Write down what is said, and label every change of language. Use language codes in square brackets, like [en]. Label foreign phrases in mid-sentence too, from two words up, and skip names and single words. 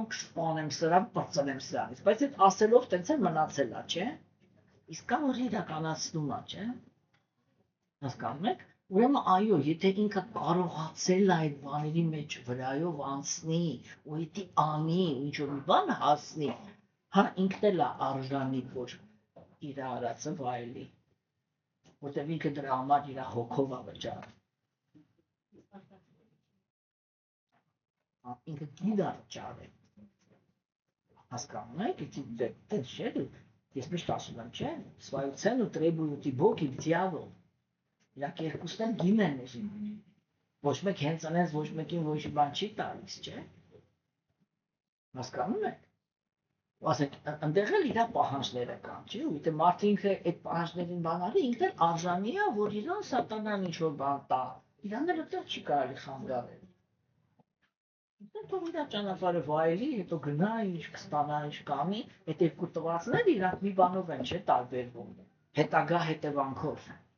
[hy] կշպանեմ սրան, պրծնեմ սրանից, բայց այդ ասելով տենց է մնացել է, չէ, իսկ կա, որ իրականացնում է, չէ, հասկանում եք, ուրեմն այո, եթե ինքը կարողացել է այդ բաների մեջ վրայով անցնի, ու եթե անի, ինչ-որ մի բան հասնի, հա, ինքն էլ է արժանի, որ իր արածը վայելի, որտեղ ինքը դրա համար իր հոգով է վճարում։ Ինքը գիդա վճարել։ Հասկանում եք, դες չէ, ես միշտ ասում եմ, չէ, [ru] свою цену требуют и Бог, и дьявол։ [hy] Իրանք երկուսն են գին են ուզում, ոչ մեկ հենց անենց ոչ մեկին ոչ բան չի տալիս, չէ, հասկանում եք, ասենք այնտեղ էլ իր պահանջները կան, չի, ու մարդը ինքը այդ պահանջներին բանալի ինքն էլ արժանի է, որ իրան սատանան ինչ-որ բան տա, իրան էլ այդտեղ չի կարելի խանգարել։ Ինքն թող իր ճանապարհը վայելի, հետո գնա, ինչ կստանա, ինչ կանի, այդ երկու տվածները իրանք մի բանով են չէ տարբերվում, հետագա հետևանքով։